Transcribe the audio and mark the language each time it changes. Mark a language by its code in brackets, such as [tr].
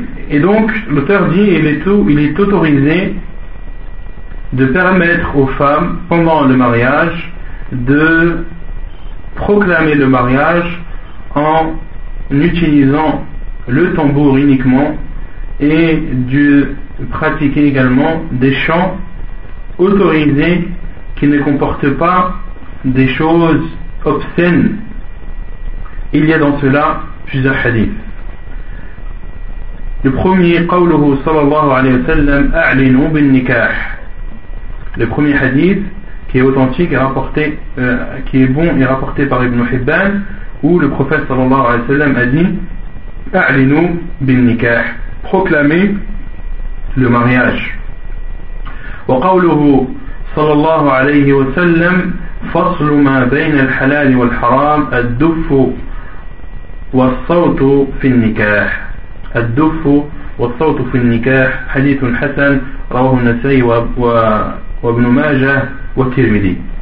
[fr] Et donc l'auteur dit il est autorisé de permettre aux femmes pendant le mariage de proclamer le mariage en utilisant le tambour uniquement et de pratiquer également des chants autorisés qui ne comportent pas des choses obscènes. Il y a dans cela plusieurs hadiths. Le premier, [ar] قوله صلى الله عليه وسلم أعلنوا بالنكاح. [fr] Le premier hadith qui est authentique et rapporté, qui est bon et rapporté par Ibn Hibban, où le prophète صلى الله عليه وسلم a dit [ar] أعلنوا بالنكاح, [fr] proclamez le mariage. [ar] وقوله صلى الله عليه وسلم فصل ما بين الحلال والحرام الدف والصوت في النكاح. الدف والصوت في النكاح حديث حسن رواه النسائي وابن ماجه والترمذي.